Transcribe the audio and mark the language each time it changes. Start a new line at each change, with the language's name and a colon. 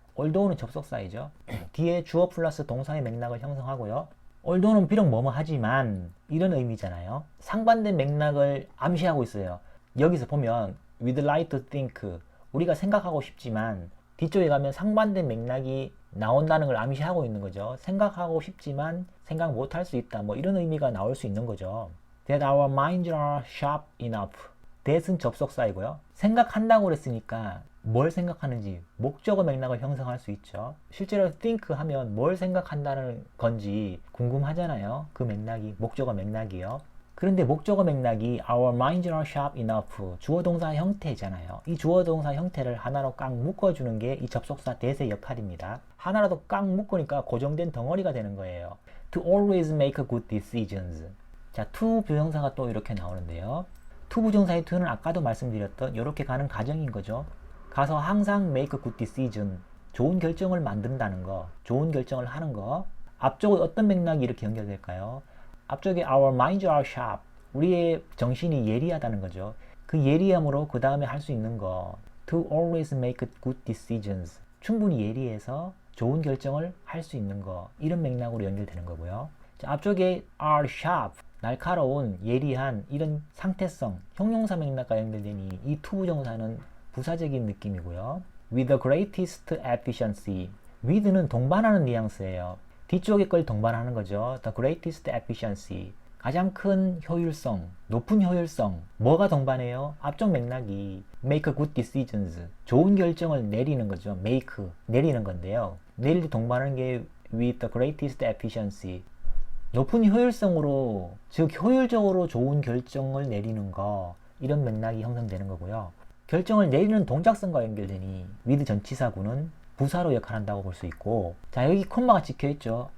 Korean: although는 접속사이죠. 뒤에 주어 플러스 동사의 맥락을 형성하고요. although는 비록 뭐뭐 하지만 이런 의미잖아요. 상반된 맥락을 암시하고 있어요. 여기서 보면
English: we'd like to think.
Korean: 우리가 생각하고 싶지만 뒤쪽에 가면 상반된 맥락이 나온다는 걸 암시하고 있는 거죠. 생각하고 싶지만 생각 못할 수 있다. 뭐 이런 의미가 나올 수 있는 거죠.
English: That our minds are sharp enough.
Korean: that은 접속사이고요. 생각한다고 그랬으니까 뭘 생각하는지 목적어 맥락을 형성할 수 있죠. 실제로 think 하면 뭘 생각한다는 건지 궁금하잖아요. 그 맥락이 목적어 맥락이요. 그런데 목적어 맥락이
English: our minds are sharp enough
Korean: 주어 동사 형태잖아요. 이 주어 동사 형태를 하나로 꽉 묶어주는 게 이 접속사 that의 역할입니다. 하나라도 꽉 묶으니까 고정된 덩어리가 되는 거예요.
English: To always make good decisions.
Korean: 자, to 부정사가 또 이렇게 나오는데요. to 부정사의 to는 아까도 말씀드렸던 이렇게 가는 과정인 거죠. 가서 항상
English: make good decision.
Korean: 좋은 결정을 만든다는 거, 좋은 결정을 하는 거. 앞쪽은 어떤 맥락이 이렇게 연결될까요? 앞쪽에
English: our minds are sharp.
Korean: 우리의 정신이 예리하다는 거죠. 그 예리함으로 그 다음에 할 수 있는 거.
English: To always make good decisions.
Korean: 충분히 예리해서 좋은 결정을 할 수 있는 거. 이런 맥락으로 연결되는 거고요. 자, 앞쪽에
English: are sharp.
Korean: 날카로운, 예리한 이런 상태성, 형용사 맥락과 연결되니 이 to 부정사는 부사적인 느낌이고요.
English: With the greatest efficiency.
Korean: with는 동반하는 뉘앙스예요. 뒤쪽에 걸 동반하는 거죠.
English: The greatest efficiency.
Korean: 가장 큰 효율성, 높은 효율성. 뭐가 동반해요? 앞쪽 맥락이
English: make good decisions.
Korean: 좋은 결정을 내리는 거죠. make, 내리는 건데요. 내릴 때 동반하는 게
English: with the greatest efficiency.
Korean: 높은 효율성으로, 즉 효율적으로 좋은 결정을 내리는 거. 이런 맥락이 형성되는 거고요. 결정을 내리는 동작성과 연결되니 with 전치사구는 부사로 역할한다고 볼 수 있고, 자, 여기 콤마가 찍혀있죠.